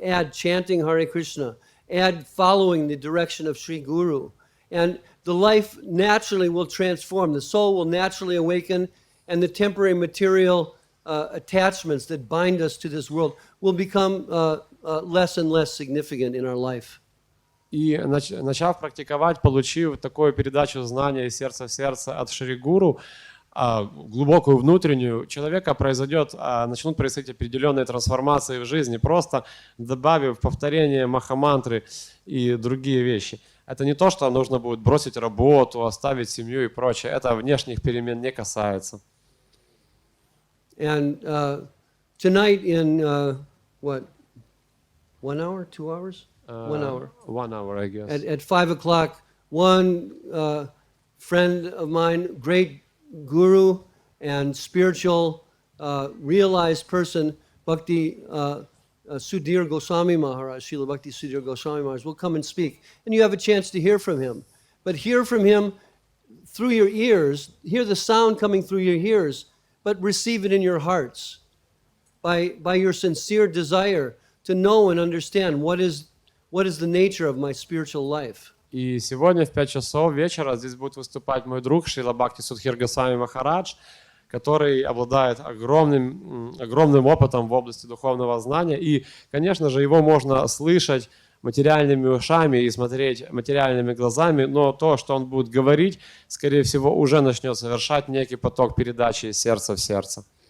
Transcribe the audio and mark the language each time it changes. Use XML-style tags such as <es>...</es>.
<en>Add chanting Hare Krishna. Add following the direction of Sri Guru. And the life naturally will transform. The soul will naturally awaken, and the temporary material attachments that bind us to this world will become less and less significant in our life.</en> <ru>И начав практиковать, получив такую передачу знания из сердца в сердце от Шри Гуру, глубокую внутреннюю, человека начнут происходить определенные трансформации в жизни, просто добавив повторение махамантры и другие вещи. Это не то, что нужно будет бросить работу, оставить семью и прочее. Это внешних перемен не касается.</ru> <en>And tonight in 1 hour, 2 hours? 1 hour. 1 hour, I guess. At 5 o'clock, one friend of mine, great guru and spiritual realized person, Bhakti Sudhir Goswami Maharaj, Srila Bhakti Sudhir Goswami Maharaj, will come and speak. And you have a chance to hear from him. But hear from him through your ears, hear the sound coming through your ears, but receive it in your hearts by your sincere desire to know and understand what is the nature of my spiritual life.</en> <ru>И сегодня в 5 часов вечера здесь будет выступать мой друг Шрила Бхакти Судхир Госвами Махарадж. который обладает огромным опытом в области духовного знания. И, конечно же, его можно слышать материальными ушами и смотреть материальными глазами, но то, что он будет говорить, скорее всего, уже начнет совершать некий поток передачи из сердца в сердце.</ru>